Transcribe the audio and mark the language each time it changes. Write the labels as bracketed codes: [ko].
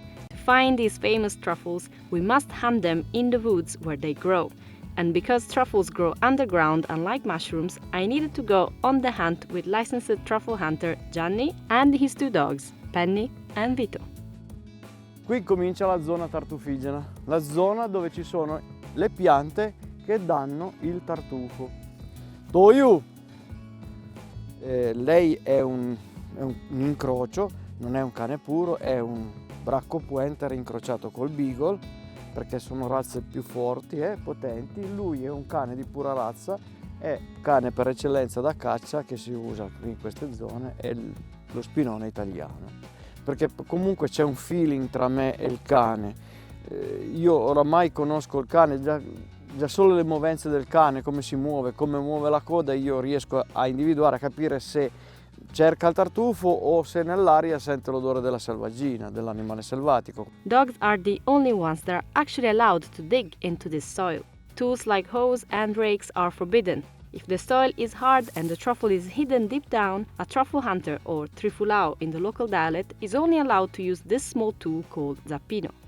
[en] To find these famous truffles, we must hunt them in the woods where they grow. And because truffles grow underground, unlike mushrooms, I needed to go on the hunt with licensed truffle hunter Gianni and his 2 dogs, Penny and Vito. [it] Qui comincia la zona tartufigena, la zona dove ci sono le piante che danno il tartufo. Toyu! Lei è un incrocio, non è un cane puro, è un bracco pointer incrociato col beagle, perché sono razze più forti e potenti. Lui è un cane di pura razza, è cane per eccellenza da caccia che si usa in queste zone, è lo spinone italiano. Perché comunque c'è un feeling tra me e il cane. Io oramai conosco il cane, già solo le movenze del cane, come si muove, come muove la coda, io riesco a individuare, a capire se cerca il tartufo o se nell'aria sente l'odore della selvaggina, dell'animale selvatico. [en] Dogs are the only ones that are actually allowed to dig into this soil. Tools like hoes and rakes are forbidden. If the soil is hard and the truffle is hidden deep down, a truffle hunter, or trifulao in the local dialect, is only allowed to use this small tool called zappino.